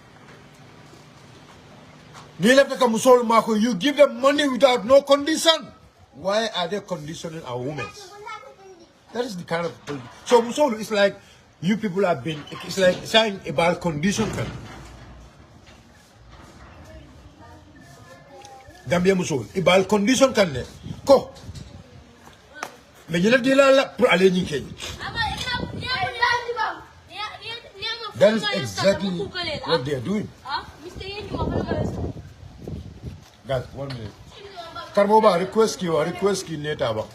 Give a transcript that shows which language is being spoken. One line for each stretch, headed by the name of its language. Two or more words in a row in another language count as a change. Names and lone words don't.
English: You give them money without no condition. Why are they conditioning our women? That is the kind of... So Musolu is like, you people have been... It's like saying about condition. Gambia Musolu. About condition
Mandingo: kan ne. Ko.
English: That is exactly what they are doing. Guys, 1 minute.
Mandingo: Karboba, request ki neta ba.